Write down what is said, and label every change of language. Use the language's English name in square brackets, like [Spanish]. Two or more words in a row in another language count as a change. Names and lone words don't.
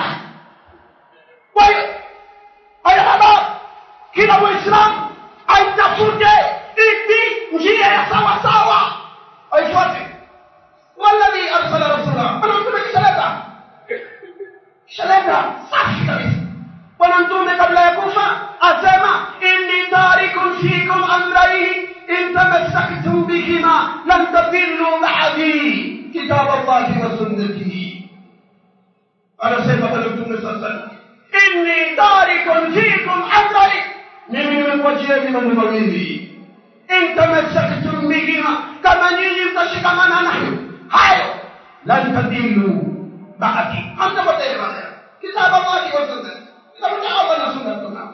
[Swahili] Kwa hiyo haya kila Muislamu aitafute ipi njia ya sawa, aifuate. [Arabic] والذي أرسل رسوله, [Swahili] anamtume kishaleta safi kabisa. Bwana Mtume kabla ya kufa asema [Arabic] إني تارك فيكم أمرين إن تمسكتم بهما لم تضلوا بعدي كتاب الله وسنتي. [Swahili] Anasema Bwana Mtume sallallahu, [Arabic] إني تارك فيكم أمرين, [Swahili] mimi nimekuachieni mambo mawili, [Arabic] إن تمسكتم بهما, [Swahili] kama nyinyi mtashikamana nayo hayo, [Arabic] لم تضلوا بعدي, [Swahili] hamtapotea [Arabic] كتاب الله وسنتي, [Swahili] Allah na sunna.